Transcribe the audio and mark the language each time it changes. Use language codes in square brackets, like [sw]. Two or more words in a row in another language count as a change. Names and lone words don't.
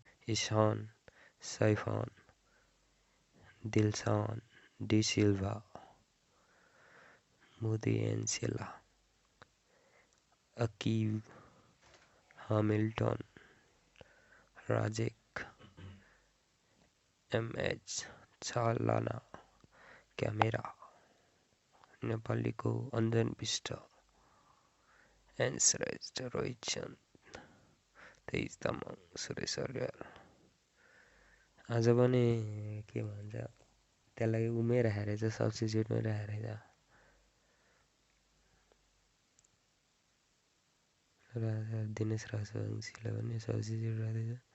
[ne] Ishan, Saifan, Dilsan, De Silva, Mudiencela, Akiv, Hamilton, Rajek, MH, Chalana, Camera, नेपालीको अन्जन विष्ट, एन्सरेज रोहित चन्द, तेज तामाङ, सुरेश अर्याल। आज पनि के भन्छ त्यसलाई उमै राखेर चाहिँ सब्स्टिट्युटमै राखेर राजा दिनेश राजवंशीलाई पनि सब्स्टिट्युट राखेछ।